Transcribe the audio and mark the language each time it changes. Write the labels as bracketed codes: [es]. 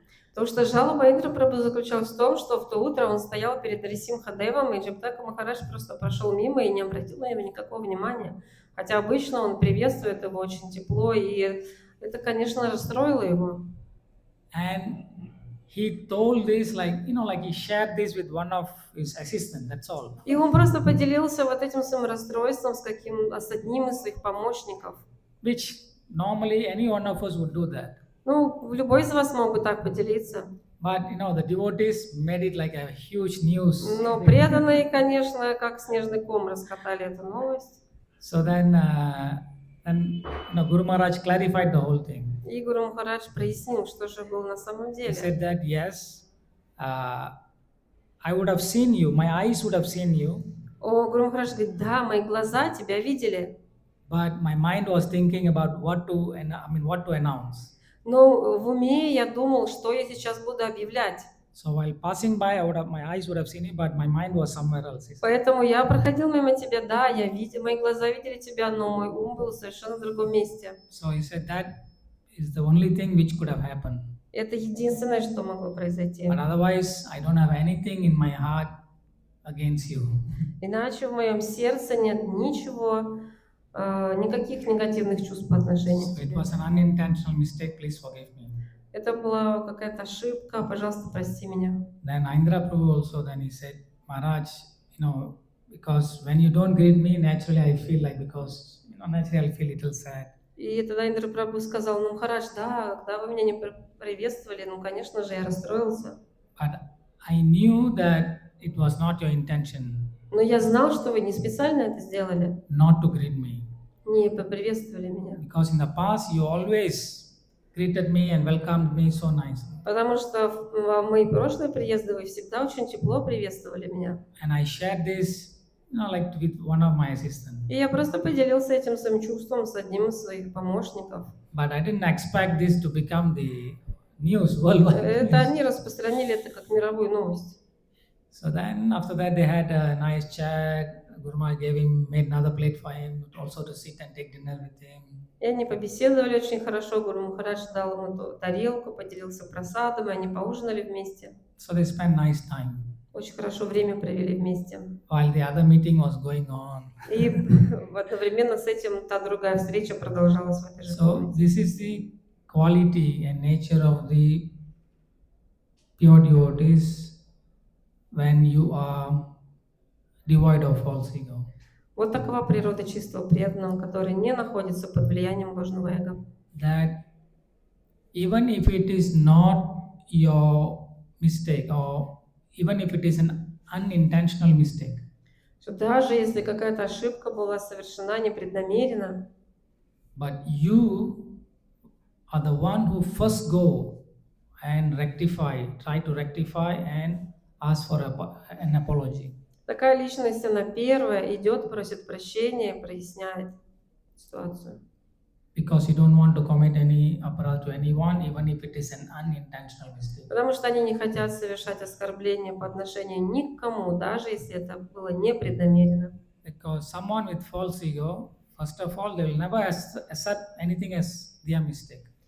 [ru] Потому что жалоба Индра Прабху заключалась в том, что в то утро он стоял перед Нарисимхадевом, и Джаптака Махарадж просто прошел мимо и не обратил на него никакого внимания. Хотя обычно он приветствует его очень тепло, и это, конечно, расстроило его. [en] And he told this like he shared this with one of his assistants, that's all. [ru] И он просто поделился вот этим своим расстройством с одним из своих помощников. [en] Which normally any one of us would do that. [ru] Ну, любой из вас мог бы так поделиться. [en] But the devotees made it like a huge news. [ru] Но преданные, конечно, как снежный ком раскатали эту новость. [en] So then Guru Maharaj clarified the whole thing. [ru] И Гуру Махарадж прояснил, что же было на самом деле. [en] He said that yes, I would have seen you, my eyes would have seen you. [ru] Гуру Махарадж говорит: да, мои глаза тебя видели. [en] But my mind was thinking about what to announce. [ru] Но в уме я думал, что я сейчас буду объявлять. [en] So while passing by, my eyes would have seen it, but my mind was somewhere else. [ru] Поэтому я проходил мимо тебя, да, мои глаза видели тебя, но мой ум был совершенно в другом месте. [en] So he said that is the only thing which could have happened. [ru] Это единственное, что могло произойти. [en] But otherwise, I don't have anything in my heart against you. [ru] Иначе в моем сердце нет ничего, никаких негативных чувств по отношению к [en] It [ru] тебе. [en] was an unintentional mistake. Please forgive me. [ru] Это была какая-то ошибка, пожалуйста, прости меня. [en] Then Indra Prabhu also he said, Maharaj, because when you don't greet me, naturally I feel like naturally I feel a little sad. [ru] И тогда Индра Прабху сказал: ну, Махарадж, да, когда вы меня не приветствовали, ну, конечно же, я расстроился. [en] But I knew that it was not your intention. [ru] Но я знал, что вы не специально это сделали, [en] Not to greet me. [ru] не поприветствовали меня. [en] Because in the past you always greeted me and welcomed me so nicely. [ru] Потому что в мои прошлые приезды вы всегда очень тепло приветствовали меня. [en] And I shared this, like with one of my assistants. [ru] И я просто поделился этим своим чувством с одним из своих помощников. [en] But I didn't expect this to become the news worldwide. [ru] Это они распространили это как мировую новость. [en] So then after that they had a nice chat. Guru Maharaj made another plate for him, also to sit and take dinner with him. [ru] И они побеседовали очень хорошо. Гуру Махарадж дал ему тарелку, поделился просадом, и они поужинали вместе. [en] So they spent nice time. [ru] Очень хорошо время провели вместе. [en] While the other meeting was going on. [ru] И одновременно с этим та другая встреча продолжалась в этой же комнате. [en] So this is the quality and nature of the pure devotees when you are devoid of false ego. [ru] Вот такова природа чистого преданного, который не находится под влиянием ложного эго. [en] That even if it is not your mistake, or even if it is an unintentional mistake, [ru] Что даже если какая-то ошибка была совершена непреднамеренно, [en] but you are the one who first go and try to rectify and ask for an apology. [ru] Такая личность, она первая идет, просит прощения, проясняет ситуацию. [en] Because you don't want to commit any aparadha to anyone, even if it is an unintentional mistake. [ru] Потому что они не хотят совершать оскорбления по отношению ни к кому, даже если это было непреднамеренно. [en] Because someone with false ego, first of all, they will never accept anything as their mistake.